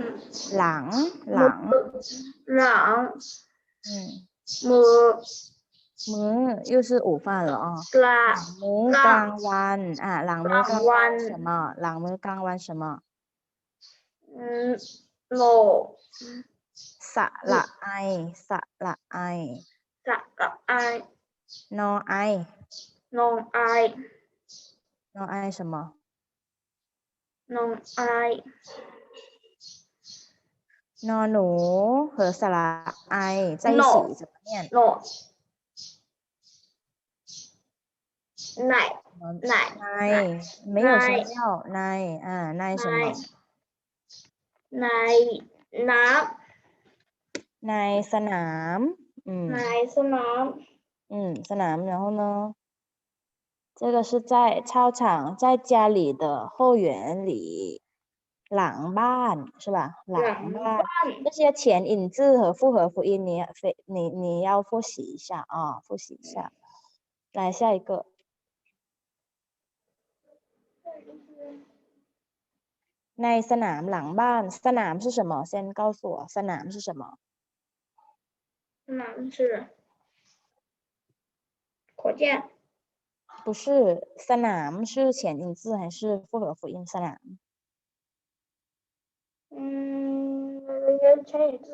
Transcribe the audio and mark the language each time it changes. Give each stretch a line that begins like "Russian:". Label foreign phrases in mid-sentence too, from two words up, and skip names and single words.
Thai: หลังมือมื้อ
Chinese: 又是午饭了啊。
Thai: กลา หลังมื้อกลางวันหลังมื้อกลางวัน กลางวัน 什么หลังมื้อกลางวัน什么 โล สระไอสระไอ จะกับไอน อไอ นองไอน อไอ什么 นองไอน นอหนู
Chinese: 和
Thai: สระไอ
Chinese: 在一起怎么念
Thai: โนไหนไหน
Chinese: ใน没有声调
Thai: ในใน
Chinese: 什么
Thai: ในน้ ในสนาม ำในสนาม
Chinese: สนาม然后呢这个是在操场在家里的后园里
Thai: หลังบ้าน
Chinese: 是吧
Thai: หลังบ้าน
Chinese: 这些前引字和复合辅音你要复习一下啊复习一下来下一个
Thai: ในสนามหลังบ้านสนาม
Chinese: 是什么先告诉我สนาม是什么 สนาม是火箭不是สนาม是前引字还是复合辅音สนาม 前引字